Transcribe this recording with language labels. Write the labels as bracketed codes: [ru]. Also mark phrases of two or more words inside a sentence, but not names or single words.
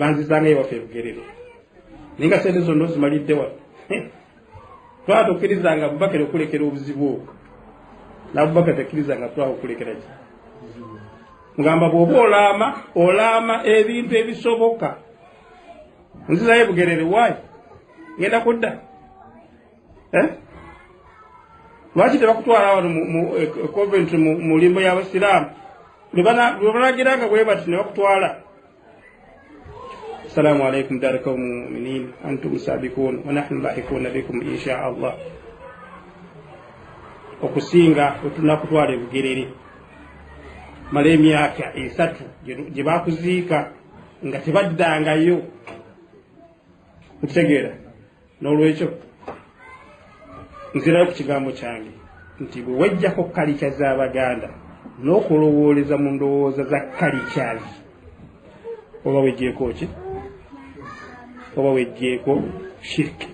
[lg] banzizangayo waffe ebugerere naye nga sente zonna ozimalidde wano twala tokkirizanga Abubakar okulekera obuzibu obwo n'Abubakar takkirizanga twala okulekera ki mugamba bw'oba olaama ebintu ebisoboka nzizayo ebugerere waayi ngenda kudda lwaki tebakutwala wano mu Coventry mu limbo y'abasiraamu lwebanagiranga bwe bati ne bakutwala. [ar] السلام عليكم دار قوم المؤمنين أنتم سابقون ونحن لاحقون بكم إن شاء الله. [lg] okusinga otunakutwala ebugerere mala emyaka 3 gye bakuziika nga tebaddangayo okitegeera. N'olwekyo nzirayo ku kigambo kyange nti bwe wajjako kalica z'Abaganda n'okulowooleza mu ndowooza za kalicazi oba wejjeeko ki oba wejjeeko shiriki.